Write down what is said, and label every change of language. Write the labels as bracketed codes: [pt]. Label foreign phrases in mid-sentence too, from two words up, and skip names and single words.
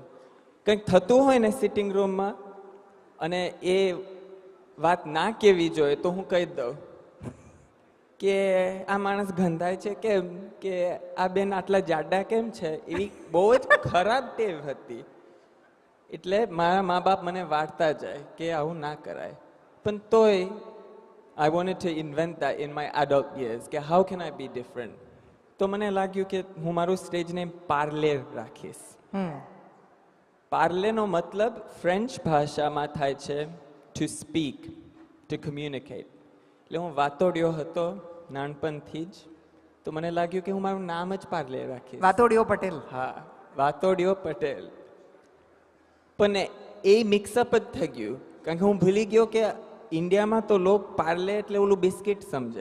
[gu] કંઈક થતું હોય ને સિટિંગ રૂમમાં અને એ વાત ના કહેવી જોઈએ તો હું કહી દઉં કે આ માણસ ગંધાય છે કેમ, કે આ બેન આટલા જાડા કેમ છે. એવી બહુ જ ખરાબ ટેવ હતી. એટલે મારા મા બાપ મને વાળતા જાય કે આવું ના કરાય. પણ તોય [en] I wanted to invent that in my adult years. [gu] કે [en] how can I be different? [gu] તો મને લાગ્યું કે હું મારું સ્ટેજ નેમ પાર્લે રાખીશ. પાર્લેનો મતલબ ફ્રેન્ચ ભાષામાં થાય છે [en] to speak, to communicate. [gu] એટલે હું વાતોડિયો હતો નાનપણથી જ. તો મને લાગ્યું કે હું મારું નામ જ પાર્લે રાખીશ. વાતોડિયો પટેલ. હા, વાતોડિયો પટેલ. પણ એ મિક્સઅપ જ થઈ ગયું કારણ કે હું ભૂલી ગયો કે ઇન્ડિયામાં તો લોક પાર્લે એટલે ઓલું બિસ્કિટ સમજે.